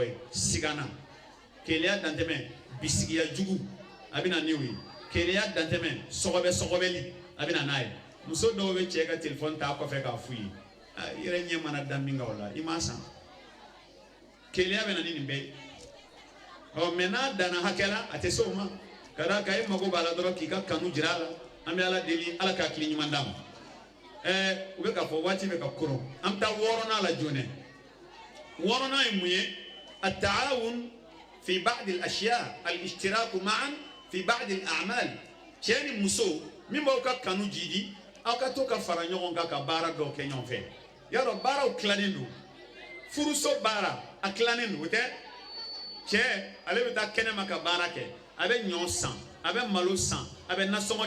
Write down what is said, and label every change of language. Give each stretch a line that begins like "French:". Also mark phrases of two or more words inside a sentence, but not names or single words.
Bambara: ye sigana keleya dan tɛmɛ bisigiya jugu a bɛ na n'o ye keleya dan tɛmɛ sɔgɔbɛli a bɛ na n'a ye muso dɔw bɛ cɛ ka téléphone ta kɔfɛ k'a f'u ye i yɛrɛ ɲɛ mana da min kan o la i m'a san keleya bɛ na ni nin bɛɛ ye mais n'a danna hakɛ la a tɛ se o ma ka d'a kan e mago b'a la dɔrɔn k'i ka kanu jira a la an bɛ ala deli ala ka hakili ɲuman d'a ma u bɛ k'a fɔ waati bɛ ka koron an bɛ taa wɔɔrɔnan la joona wɔɔrɔnan ye mun ye
Arabic: التعاون في بعض الأشياء الاشتراك معا في بعض الأعمال
Bambara: cɛ ni muso min b'aw ka kanu jidi aw ka to ka fara ɲɔgɔn kan ka baara dɔw kɛ ɲɔgɔn fɛ y'a dɔn baaraw tilannen don furuso baara a tilannen don o tɛ cɛ ale bɛ taa kɛnɛma ka baara kɛ a bɛ ɲɔ san a bɛ malo san a bɛ nasɔngɔ